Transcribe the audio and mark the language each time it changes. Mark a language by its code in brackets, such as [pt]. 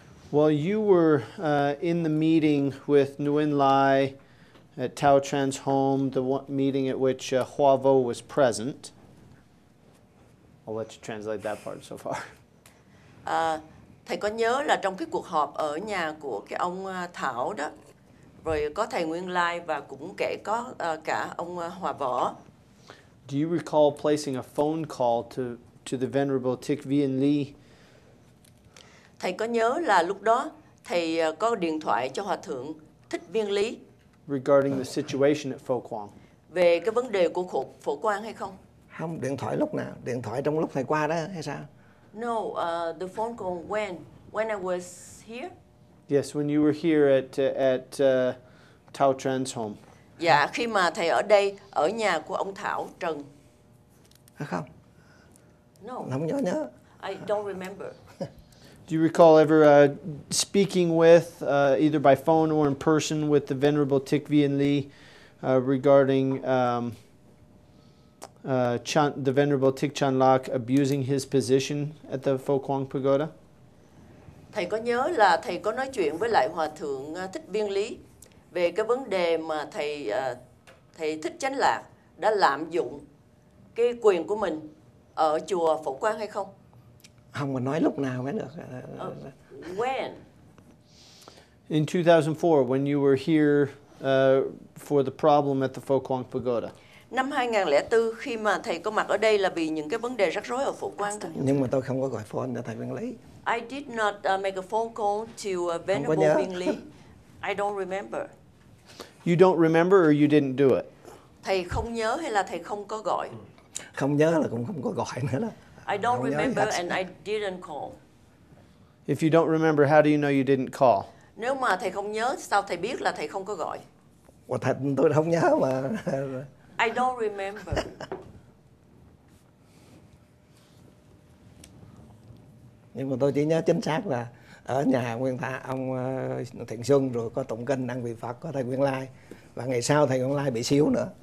[en] Well, you were in the meeting with Nguyen Lai at Đạo Trang's home, the meeting at which Hoa Vo was present. I'll let you translate that part so far. [vi] Thầy có nhớ là trong cái cuộc họp ở nhà của cái ông Thảo đó, rồi có thầy Nguyên Lai và cũng có cả ông Hòa Võ. [en] Do you recall placing a phone call to the Venerable Thích Viên Ly? [vi] Thầy có nhớ là lúc đó thầy có điện thoại cho Hòa Thượng Thích Viên Lý [en] regarding the situation at Phổ Quang? [vi] Về cái vấn đề của Phổ Quang hay không? Không, điện thoại lúc nào? Điện thoại trong lúc thầy qua đó hay sao? [en] No, the phone call when I was here. Yes, when you were here at Đạo Trang's home. [vi] Dạ, khi mà thầy ở đây, ở nhà của ông Thảo Trần. Không? [en] No. [vi] Không nhớ. [en] I don't remember. Do you recall ever speaking with, either by phone or in person, with the Venerable Thích Viên Ly regarding the Venerable Thich Chan Lak abusing his position at the Phổ Quang Pagoda? [vi] Thầy có nhớ là thầy có nói chuyện với lại Hòa thượng Thích Biên Lý về cái vấn đề mà thầy Thích Chánh Lạc đã lạm dụng cái quyền của mình ở chùa Phổ Quang hay không? Không, mà nói lúc nào mới được. [en] When? In 2004, when you were here for the problem at the Phổ Quang Pagoda. [vi] Năm 2004 khi mà thầy có mặt ở đây là vì những cái vấn đề rắc rối ở Phổ Quang đó. Nhưng mà tôi không có gọi phone cho thầy Biên Lý. [en] I did not make a phone call to Venerable Biên Lý. I don't remember. You don't remember or you didn't do it? [vi] Thầy không nhớ hay là thầy không có gọi? Không nhớ là cũng không có gọi nữa đó. [en] I don't remember and I didn't call. If you don't remember, how do you know you didn't call? [vi] Nếu mà thầy không nhớ, sao thầy biết là thầy không có gọi? Thật tôi không nhớ mà. [en] I don't remember. [vi] Nhưng mà tôi chỉ nhớ chính xác là ở nhà Nguyên Thạ ông Thiện Xuân, rồi có tụng kinh ăn vị Phật, có thầy Nguyên Lai, và ngày sau thầy Nguyên Lai bị xíu nữa.